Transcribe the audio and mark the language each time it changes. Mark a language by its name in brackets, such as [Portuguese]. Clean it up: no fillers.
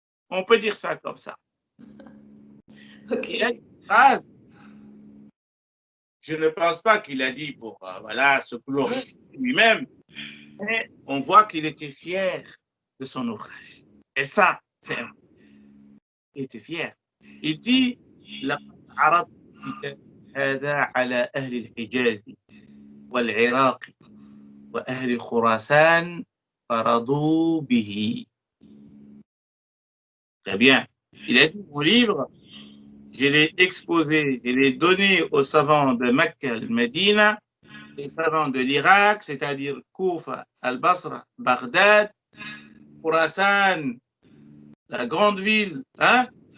[French] On peut dire ça comme ça. Okay. Il y a une phrase, je ne pense pas qu'il a dit pour se glorifier lui-même, mais on voit qu'il était fier de son ouvrage. Et ça, c'est un. Il était fier. Il dit [Arabic] لقد عرضت كتاب هذا على أهل الحجاز والعراق وأهل خراسان فرضوا به. [French] Très bien. Il a dit mon livre, je l'ai exposé, je l'ai donné aux savants de Mecca, al-Medina, les savants de l'Irak, c'est-à-dire Koufa, Al-Basra, Bagdad, Khurasan, la grande ville. Hein?